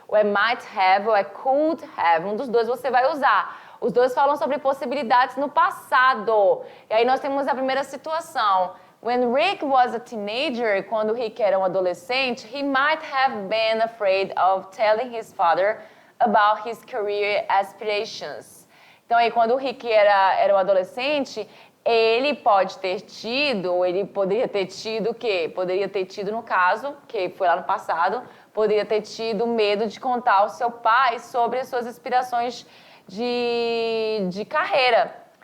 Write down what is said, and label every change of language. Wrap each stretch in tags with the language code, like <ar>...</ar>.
<pt>Ou é might have ou é could have. Um dos dois você vai usar. Os dois falam sobre possibilidades no passado. E aí nós temos a primeira situação.</pt> <en>When Rick was a teenager,</en> <pt>quando Rick era um adolescente,</pt> <en>he might have been afraid of telling his father about his career aspirations.</en> <pt>Então aí quando o Rick era um adolescente, ele poderia ter tido o quê? Poderia ter tido, no caso, que foi lá no passado, poderia ter tido medo de contar ao seu pai sobre as suas aspirações de carreira.</pt>